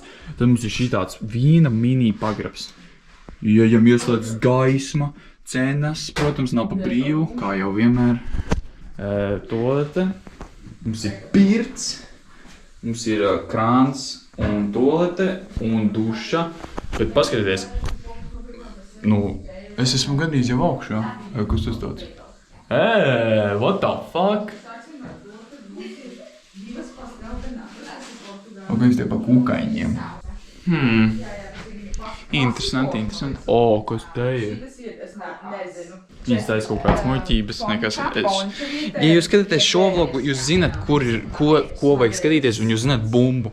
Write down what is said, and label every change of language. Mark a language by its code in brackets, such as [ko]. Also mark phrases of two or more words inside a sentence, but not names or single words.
[lv] Tad mums ir šitāds vīna mini pagrabs. Ieejam ieslēdz gaisma, cenas, protams, nav pa brīvu, kā jau vienmēr. Tolete, mums ir pirts, mums ir krāns un tolete un duša. Bet paskatieties, es esmu gandrīz jau augšā. Kas tas tāds? [en] What the fuck? [lv] Kāds tie pa kūkaiņiem? Interesanti. Kas te ir? Viņas taisa kaut kādas muļķības, nekas. Ja jūs skatāties šo vlogu, jūs zināt, ko vajag skatīties, un jūs zināt bumbu.